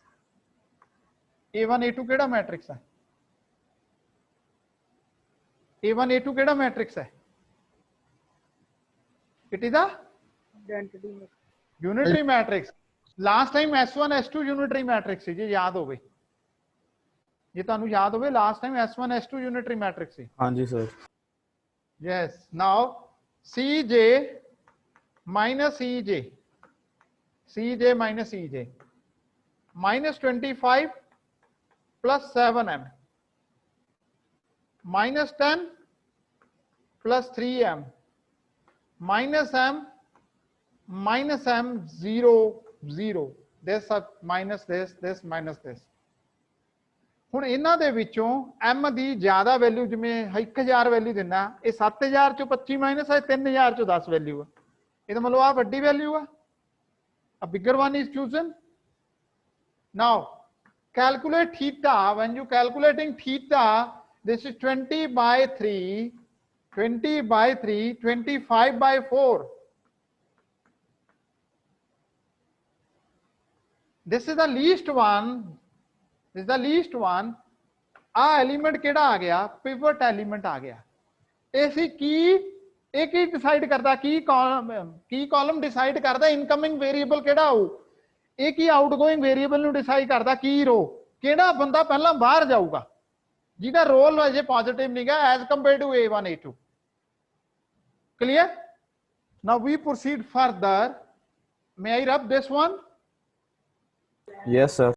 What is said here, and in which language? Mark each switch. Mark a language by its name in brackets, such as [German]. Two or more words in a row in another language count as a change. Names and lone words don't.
[English] a1 a2 [Punjabi] ਕਿਹੜਾ ਮੈਟ੍ਰਿਕਸ ਹੈ [English] a1 a2 [Punjabi] ਕਿਹੜਾ ਮੈਟ੍ਰਿਕਸ ਹੈ [English] it is a unitary matrix last time s1 s2 unitary matrix [Punjabi] ਸੀ ਜੇ ਯਾਦ ਹੋਵੇ ਜੇ ਤੁਹਾਨੂੰ ਯਾਦ ਹੋਵੇ [English] last time s1 s2 unitary matrix ਸੀ [Punjabi] ਹਾਂਜੀ ਸਰ [English] yes now cj minus ej cj minus ej minus 25 plus 7m minus 10 plus 3m minus m 0 [Punjabi] 0 [English] this minus this minus this [Punjabi] ਹੁਣ ਇਹਨਾਂ ਦੇ ਵਿੱਚੋਂ m ਦੀ ਜ਼ਿਆਦਾ ਵੈਲਿਊ ਜਿਵੇਂ 1000 ਵੈਲਿਊ ਦਿੰਦਾ ਇਹ 7000 ਚੋਂ 25 ਮਾਈਨਸ ਹੈ 3000 ਚੋਂ 10 ਵੈਲਿਊ ਆ ਇਹਦਾ ਮਤਲਬ ਆ ਵੱਡੀ ਵੈਲਿਊ ਆ [English] a bigger one is chosen now calculate theta when you calculating theta this is 20 by 3 20 by 3 25 by 4 this is the least one this is the least one a element [Punjabi] ਕਿਹੜਾ ਆ ਗਿਆ [English] pivot element [Punjabi] ਆ ਗਿਆ ਇਹ ਸੀ ਕੀ ਇਹ ਕੀ ਡਿਸਾਈਡ ਕਰਦਾ ਕੀ ਕਾਲਮ ਡਿਸਾਈਡ ਕਰਦਾ [English] incoming variable [Punjabi] ਕਿਹੜਾ ਹੋ ਇਹ ਕੀ [English] outgoing variable [Punjabi] ਨੂੰ ਡਿਸਾਈਡ ਕਰਦਾ ਕੀ ਰੋ ਕਿਹੜਾ ਬੰਦਾ ਪਹਿਲਾਂ ਬਾਹਰ ਜਾਊਗਾ ਜਿਹਦਾ ਰੋਲ ਅਜੇ ਪੋਜ਼ਿਟਿਵ ਨਹੀਂਗਾ [English] as compare to a1 a2 clear now we proceed further may I rub this one yes sir